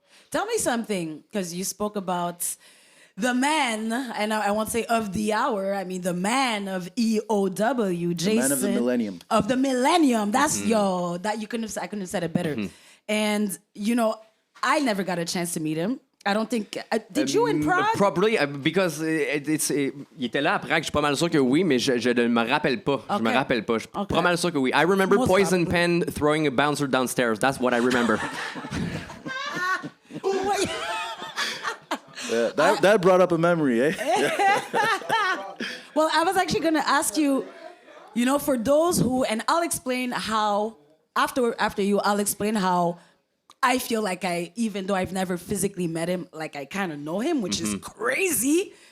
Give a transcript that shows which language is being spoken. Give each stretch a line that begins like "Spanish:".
English: Tell me something, because you spoke about the man, and I won't say of the hour, I mean the man of EOW, Jason. The man of the millennium. Of the millennium. That's, that I couldn't have said it better. And, you know, I never got a chance to meet him. I don't think... did you in Prague? Probably, because
French: il était là à Prague. Je suis pas mal sûr que oui, mais je ne me rappelle pas. Okay. Je me rappelle pas. Je suis pas mal sûr que oui.
English: I remember Most Poison probably. Pen throwing a bouncer downstairs. That's what I remember. That brought up a memory, eh? Well, I was actually going to ask you, for those who, and I'll explain how, after you, I'll explain how I feel like even though I've never physically met him, like I kind of know him, which is crazy.